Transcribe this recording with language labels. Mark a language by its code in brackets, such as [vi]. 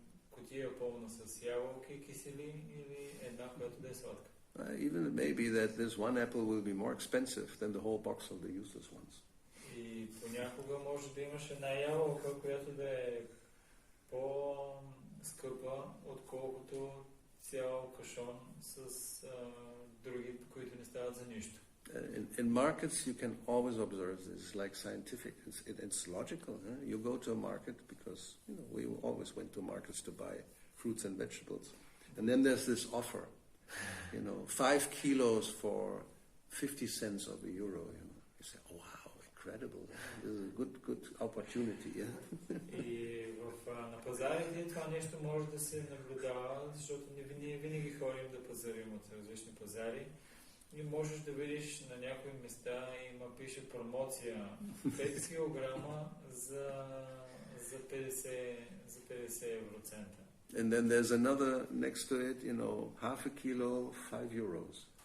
[bg] Кутия пълна с ябълки, кисели или една, която да е сладка. [en] Even it may be that this one apple will be more expensive than the whole box of the useless ones. [bg] И понякога може да имаш една ябълка, която да е по-скъпа, отколкото цял кашон с други, които не стават за нищо. [en] In markets, you can always observe this, like scientific. It's logical. You go to a market because we always went to markets to buy fruits and vegetables. And then there's this offer, 5 kilos for 50 cents of a euro. You say, oh, wow, incredible. This is a good opportunity. Yeah? [bg] И на пазарите това нещо може да се наблюдава, защото ние винаги ходим да пазарим от различни пазари. И можеш да видиш на някои места пише промоция 5 килограма за 50 евроцента. [en] And then there's another next to it, half a kilo, 5 euros.